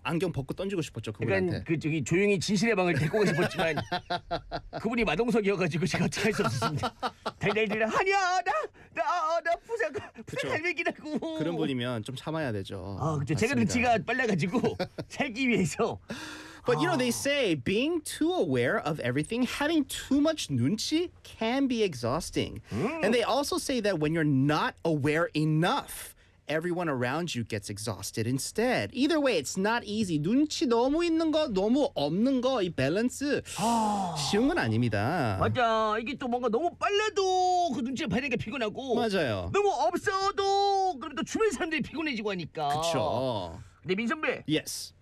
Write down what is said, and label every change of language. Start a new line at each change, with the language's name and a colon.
Korean: 안경 벗고 던지고 싶었죠 그분한테 약간 그 저기 조용히 진실의 방을 데리고 가고 싶었지만 그분이 마동석이어가지고 제가 어떻게 할 수 없었습니다 달달달달 아니야 나 부산 갈매기라고 그런 분이면 좀 참아야 되죠 그쵸 제가 눈치가 빨라가지고 살기 위해서
English: But you know, they say being too aware of everything, having too much 눈치 can be exhausting. And they also say that when you're not aware enough, everyone around you gets exhausted instead. Either way, it's not easy.
Korean: 눈치 너무 있는 거, 너무 없는 거, 이 밸런스 쉬운 건 아닙니다. 맞아. 이게 또 뭔가 너무 빨라도 그 눈치를 봐야 피곤하고 맞아요. 너무 없어도 그럼 또 주변 사람들이 피곤해지고 하니까 그쵸. 근데 민선배
English: Yes.